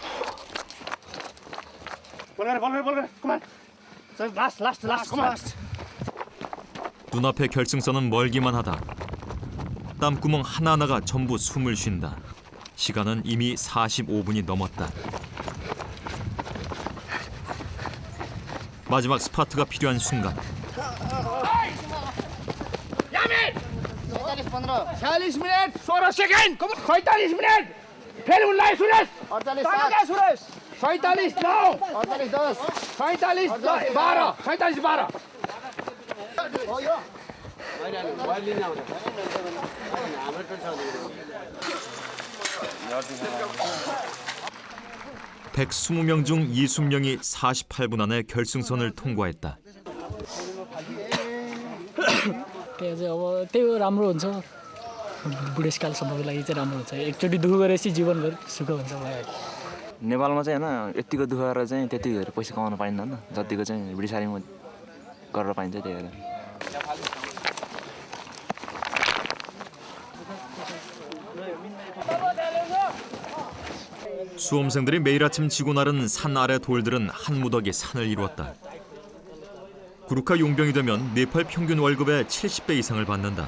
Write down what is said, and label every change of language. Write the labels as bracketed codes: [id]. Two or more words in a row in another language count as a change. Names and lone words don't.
[ko] 눈앞의 결승선은 멀기만 하다. 땀구멍 하나하나가 전부 숨을 쉰다. 시간은 이미 45분이 넘었다. 마지막 스파트가 필요한 순간. [ne] 40 मिनट 16 सेकेन्ड 45 मिनट फेरि उनलाई सुरेश 48 सुरेश 47 9 48 10 47 12 47 12 [ko] 120명 중 20명이 48분 안에 결승선을 통과했다. [ne] त्यहाँ चाहिँ अब त्यही हो राम्रो हुन्छ बुढेसकालसम्मको लागि चाहिँ राम्रो हुन्छ एकचोटि दुःख गरेपछि जीवनभर सुख हुन्छ मलाई नेपालमा चाहिँ होइन यतिको दुःख गरेर चाहिँ त्यति धेरै पैसा कमाउन पाइँदैन जतिको चाहिँ ब्रिटिसारीमा गरेर पाइन्छ त्यही भएर [ko] 수험생들이 매일 아침 지고 나른 산 아래 돌들은 한 무더기 산을 이루었다. 구루카 용병이 되면 네팔 평균 월급의 70배 이상을 받는다.